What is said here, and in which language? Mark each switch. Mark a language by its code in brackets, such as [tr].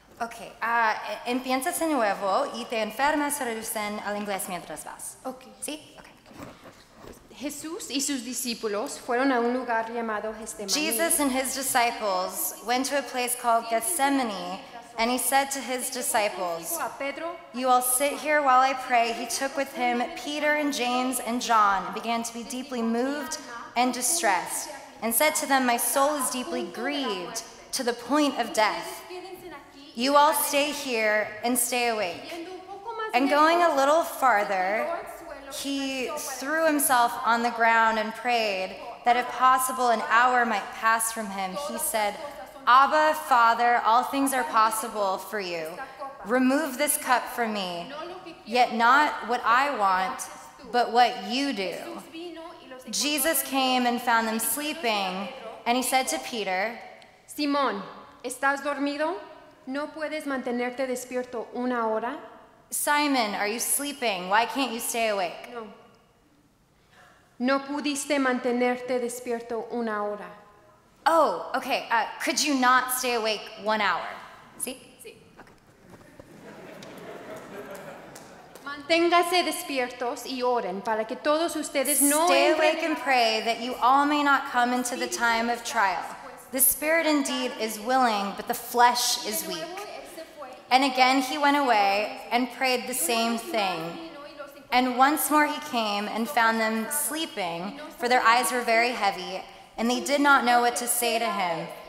[es] Ok, empiezas de nuevo y te enfermas traducen al inglés mientras vas. Ok. ¿Sí? Ok. Jesús y sus discípulos fueron a un lugar llamado Getsemaní. [en] Jesus and his disciples went to a place called Gethsemane And he said to his disciples, [es] Dijo a Pedro, [en] "You all sit here while I pray." He took with him Peter and James and John and began to be deeply moved and distressed, and said to them, "My soul is deeply grieved to the point of death. You all stay here and stay awake." And going a little farther, he threw himself on the ground and prayed that if possible an hour might pass from him. He said, "Abba, Father, all things are possible for you. Remove this cup from me, yet not what I want, but what you do." Jesus came and found them sleeping, and he said to Peter, [es] Simón, ¿estás dormido? ¿No puedes mantenerte despierto una hora? [en] "Simon, are you sleeping? Why can't you stay awake?" No. [es] No pudiste mantenerte despierto una hora. [en] Oh, okay. Could you not stay awake 1 hour? See? [es] Manténgase despiertos y oren para que todos ustedes no [en] Stay [es] entren [en] awake and pray that you all may not come into the time of trial. The spirit indeed is willing, but the flesh is weak. And again he went away and prayed the same thing. And once more he came and found them sleeping, for their eyes were very heavy, and they did not know what to say to him.